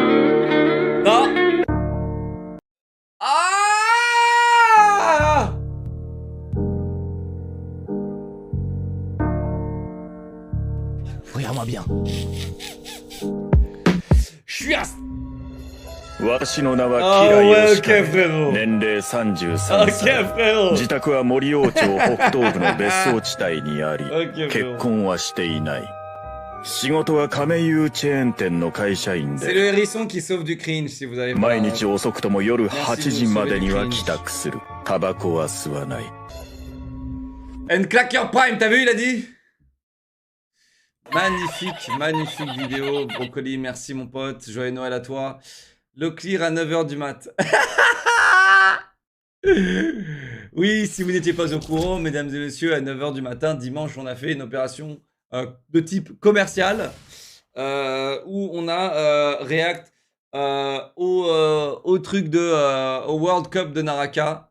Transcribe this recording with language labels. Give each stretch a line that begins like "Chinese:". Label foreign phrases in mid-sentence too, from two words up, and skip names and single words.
French: Non. Ah! Regarde-moi bien. Je suis un...
Japanese: 私の名は
French: Ah
Japanese: キラ
French: ouais,
Japanese: ヨシ
French: ok
Japanese: カ
French: frérot.
Japanese: 年齢33
French: Ok
Japanese: 歳
French: frérot.
Japanese: 自宅は森王町北東部の別荘地帯にあり
French: Ok
Japanese: 結
French: frérot.
Japanese: 婚はしていない仕事は亀有チェーン店の会社員
French: C'est
Japanese: で
French: le hérisson qui sauve du cringe si vous avez pas...
Japanese: 毎日遅くとも夜
French: Merci
Japanese: 8時までには
French: de sauver le
Japanese: 帰宅するタバコは吸わない
English: And Clacker Prime,
French: t'as vu, il a dit? Magnifique, magnifique vidéo. Brocoli, merci mon pote. Joyeux Noël à toi. Le clear à 9h du mat. Oui, si vous n'étiez pas au courant, mesdames et messieurs, à 9h du matin, dimanche, on a fait une opération de type commercial où on a react au truc de au World Cup de Naraka.